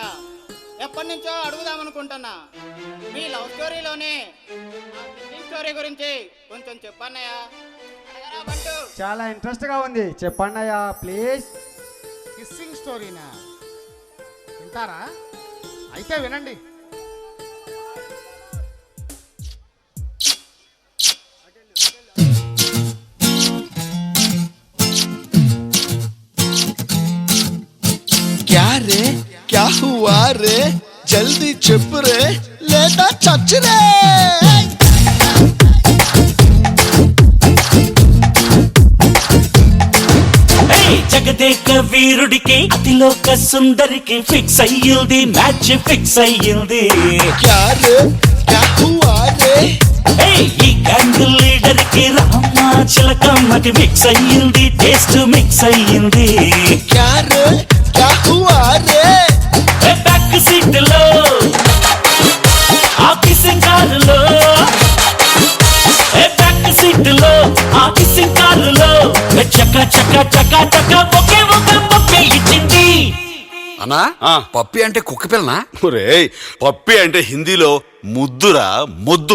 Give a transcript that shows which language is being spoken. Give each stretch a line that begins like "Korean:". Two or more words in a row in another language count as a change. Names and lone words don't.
Telugu: ఎప్పటి నుంచో అడుగుదామనుకుంటున్నా. మీ లవ్ స్టోరీలోనే ఈ స్టోరీ గురించి కొంచెం చెప్పన్నయ్య. అడగరా బంటు. చాలా ఇంట్రెస్ట్ గా ఉంది, చెప్పండి ప్లీజ్. కిస్సింగ్ స్టోరీనా? వింటారా? అయితే వినండి.
Hindi: क्या रे क्या हुआ रे जल्दी चुप रे लेटा चच रे
Telugu: జగదేక వీరుడికి అతిలోక సుందరికి ఫిక్స్ అయ్యింది,
English: match fix
Telugu: అయ్యింది.
Hindi: क्या रे क्या हुआ रे
Telugu: ఈ గ్యాంగ్ లీడర్ కి రామ చిలకమ్మకి మిక్స్ అయ్యింది,
English: taste mix
Telugu: అయ్యింది.
Hindi: क्या रे क्या हुआ रे
English: back seat
Telugu: లో ఆ కిసింగ్ కారులో,
English: back seat
Telugu: లో ఆ కిసింగ్ కారులో చక చక చక చక ఒకే ఒక మొక్కే ఇచ్చింది. అన్నా పప్పి అంటే కుక్క పిల్లనా? ఒరే పప్పి అంటే హిందీలో ముద్దురా, ముద్దు.